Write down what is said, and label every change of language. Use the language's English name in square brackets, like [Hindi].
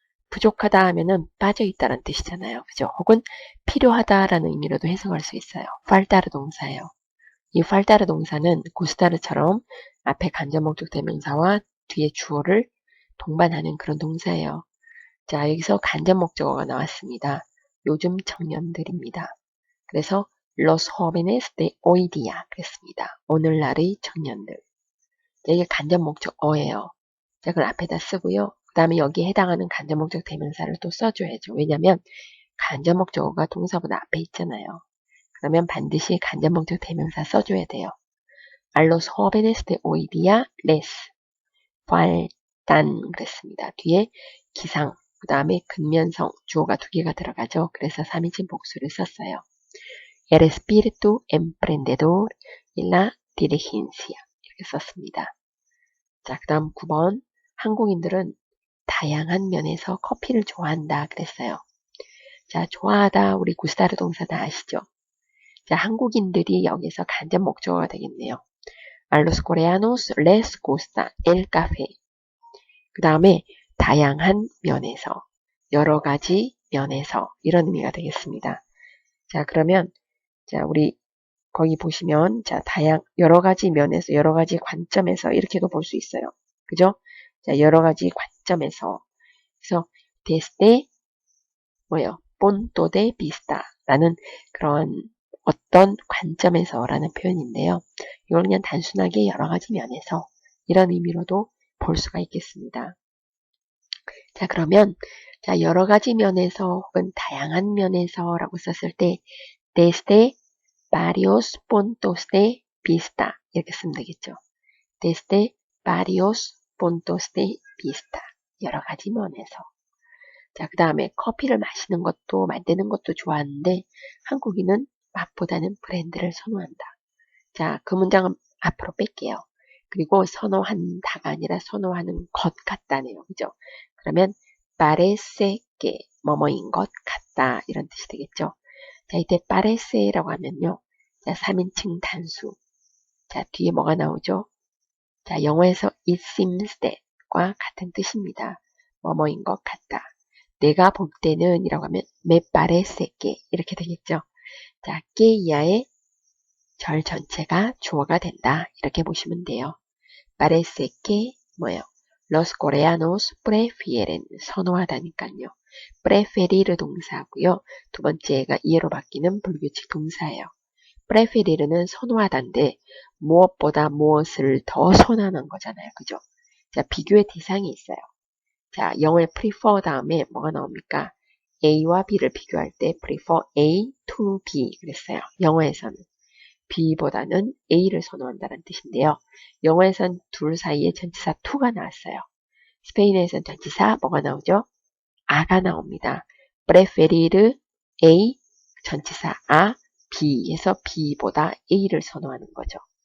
[Korean] 부족하다 하면은 빠져있다는 뜻이잖아요. 그죠? 혹은 필요하다라는 의미로도 해석할 수 있어요. faltar 동사예요. 이 faltar 동사는 gustar처럼 앞에 간접 목적 대명사와 뒤에 주어를 동반하는 그런 동사예요. 자, 여기서 간접 목적어가 나왔습니다. 요즘 청년들입니다. 그래서 [Spanish] los jóvenes de hoy día [Korean] 그랬습니다. 오늘날의 청년들. 이게 간접 목적어예요. 자, 그걸 앞에다 쓰고요. 그 다음에 여기에 해당하는 간접 목적 대명사를 또 써줘야죠. 왜냐면 간접 목적어가 동사보다 앞에 있잖아요. 그러면 반드시 간접 목적 대명사 써줘야 돼요. [Spanish] A los jóvenes de hoy día les faltan [Korean] 그랬습니다. 뒤에 기상, 그 다음에 근면성, 주어가 두 개가 들어가죠. 그래서 3인칭 복수를 썼어요. [Spanish] El espíritu emprendedor y la diligencia [Korean] 이렇게 썼습니다. 자, 그 다음 9번 한국인들은 다양한 면에서 커피를 좋아한다 그랬어요. 자, 좋아하다 우리 구스타르 동사 다 아시죠? 자, 한국인들이 여기서 간접 목적어가 되겠네요. [Spanish] A los coreanos les gusta el café. [Korean] 그 다음에 다양한 면에서, 여러 가지 면에서 이런 의미가 되겠습니다. 자, 그러면 자, 우리 거기 보시면 자, 여러 가지 면에서, 여러 가지 관점에서 이렇게도 볼 수 있어요. 그죠? 자, 여러 가지 관점에서. 그래서 [Spanish] desde punto de vista라는 [Korean] 그런 어떤 관점에서라는 표현인데요. 이걸 그냥 단순하게 여러 가지 면에서 이런 의미로도 볼 수가 있겠습니다. 자, 그러면 자, 여러 가지 면에서 혹은 다양한 면에서라고 썼을 때 [Spanish] desde varios puntos de vista [Korean] 이렇게 쓰면 되겠죠. [Spanish] desde varios puntos de vista [Korean] 여러 가지 면에서. 자, 그 다음에 커피를 마시는 것도 만드는 것도 좋아하는데 한국인은 맛보다는 브랜드를 선호한다. 자, 그 문장은 앞으로 뺄게요. 그리고 선호한다가 아니라 선호하는 것 같다네요. 그죠? 그러면 [Spanish] parece que [Korean] 뭐뭐인 것 같다 이런 뜻이 되겠죠. 자, 이때 parece라고 하면요. 자, 3인칭 단수. 자, 뒤에 뭐가 나오죠? 자, 영어에서 [English] it seems that과 [Korean] 같은 뜻입니다. 뭐뭐인 것 같다. 내가 볼 때는 이라고 하면 [Spanish] me parece que [Korean] 이렇게 되겠죠. 자, que 이하의 절 전체가 주어가 된다. 이렇게 보시면 돼요. [Spanish] Parece que [Korean] 뭐예요? [Spanish] Los coreanos prefieren [Korean] 선호하다니까요. preferir 동사고요. 두 번째가 이해로 바뀌는 불규칙 동사예요. preferir는 선호하다인데 무엇보다 무엇을 더 선호하는 거잖아요. 그죠? 자, 비교의 대상이 있어요. 자, 영어의 prefer 다음에 뭐가 나옵니까? A와 B를 비교할 때 [English] prefer A to B [Korean] 그랬어요. 영어에서는. B보다는 A를 선호한다는 뜻인데요. 영어에선 둘 사이에 전치사 to가 나왔어요. 스페인에선 전치사 뭐가 나오죠? a가 나옵니다. preferir A 전치사 a B에서 B보다 A를 선호하는 거죠.